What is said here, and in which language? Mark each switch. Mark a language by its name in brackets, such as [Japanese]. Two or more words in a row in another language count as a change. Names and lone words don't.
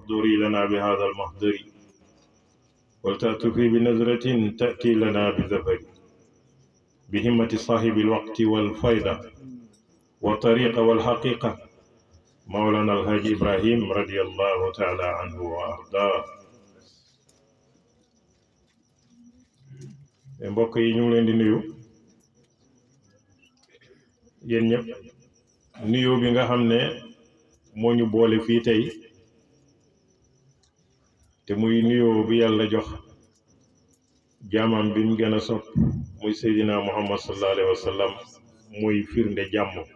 [Arabic] واحضري لنا بهذا المحضر ولتأتي بنظرة تأتي لنا بزفر بهمة صاحب الوقت والفيضة والطريقة والحقيقة مولانا الحاج إبراهيم رضي الله تعالى عنه وأرضاه. [Wolof] mbokk yi ñu ngi leen di nuyu yéen ñëpp nuyu bi nga xam ne moo ñu boole fii tey te muy nuyoo bi yàlla jox jaamam bi mu gën a sopp muy Seydina Muhammad [Arabic] صلى الله عليه وسلم [Wolof] muy firnde jàmm